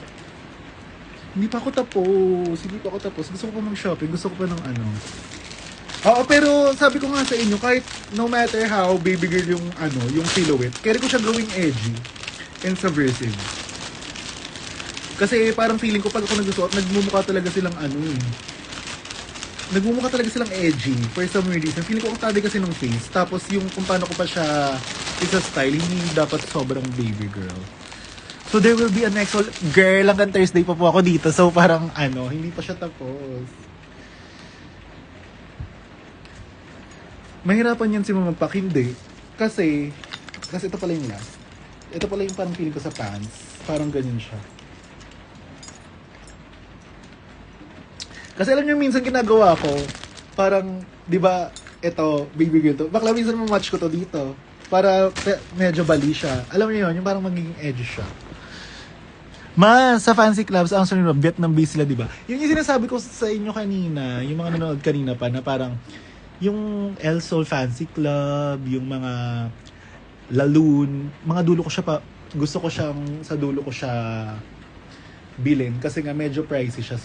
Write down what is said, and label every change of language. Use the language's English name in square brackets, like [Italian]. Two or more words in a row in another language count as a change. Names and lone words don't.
[Filipino] Hindi pa ako tapos. Gusto ko pa mag-shopping. Gusto ko pa ng Oo, pero sabi ko nga sa inyo, kahit [English] no matter how baby girl [Filipino] yung yung silhouette, carry ko siya gawing [English] edgy and subversive. [Filipino] Kasi parang feeling ko pag ako nagsusuot, nagmumukha talaga silang nagmumukha talaga silang edgy [English] for some reason. [Filipino] Feeling ko ang tabi kasi ng face. Tapos yung kung paano ko pa siya isa-style, hindi dapat sobrang [English] baby girl. So there will be a next one. [Filipino] Girl, hanggang Thursday pa po ako dito. So parang hindi pa siya tapos. Mahirapan yan si Mama Pak, hindi. Kasi ito pala yung last. Ito pala yung parang feeling ko sa pants. Parang ganyan siya. Kasi alam niyo minsan ginagawa ko, parang, di ba, ito, [English] baby girl [Filipino] to. Bakla minsan mamatch ko to dito. Para medyo bali siya. Alam niyo yun, yung parang magiging edgy siya. Sa [English] fancy clubs, [Filipino] ang sunod, Vietnam base sila, di ba? Yung sinasabi ko sa inyo kanina, yung mga nanonood kanina pa, na parang, yung El Sol Fancy Club, yung mga Laloon, mga dulo ko siya pa, gusto ko siyang, sa dulo ko siya bilhin kasi nga medyo pricey siya.